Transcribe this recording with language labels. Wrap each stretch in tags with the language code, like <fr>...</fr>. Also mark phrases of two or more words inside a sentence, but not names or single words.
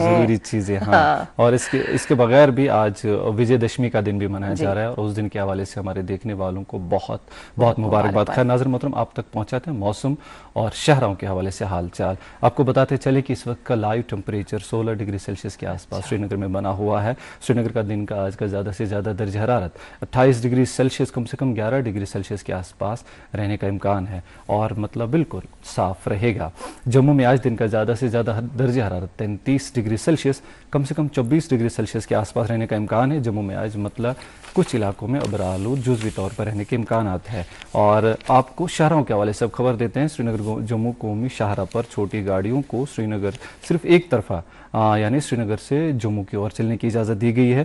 <ur>ضروری چیزیں اور اس کے بغیر بھی آج وجے دشمی کا دن بھی منایا جا رہا ہے، اور اس دن کے حوالے سے ہمارے دیکھنے والوں کو بہت بہت مبارکباد. خیر ناظرین محترم، آپ تک پہنچاتے ہیں موسم اور شہروں کے حوالے سے حال چال. آپ کو بتاتے چلیں کہ اس وقت کا</ur> <en>live temperature</en> <ur>16</ur> <en>degree Celsius</en> <ur>کے آس پاس سری نگر میں بنا ہوا ہے. سری نگر کا دن کا آج کا زیادہ سے زیادہ درج حرارت 28</ur> <en>degree Celsius</en> <ur>کم سے کم 11</ur> <en>degree Celsius</en> <ur>کے آس پاس رہنے کا امکان ہے اور مطلب بالکل صاف رہے گا۔ جموں میں آج دن کا زیادہ سے زیادہ درج حرارت 33</ur> <en>degree Celsius</en> <ur>کم سے کم 24</ur> <en>degree Celsius</en> <ur>کے آس پاس رہنے کا امکان ہے۔ جموں میں آج مطلب کچھ علاقوں میں ابرآلود جزوی طور پر رہنے کے امکانات ہے۔ اور آپ کو شاہراہوں کے حوالے سے اب خبر دیتے ہیں۔ سری نگر جموں قومی شاہراہ پر چھوٹی گاڑیوں کو سری نگر صرف ایک طرفہ یعنی سری نگر سے جموں کی اور چلنے کی اجازت دی گئی ہے۔</ur>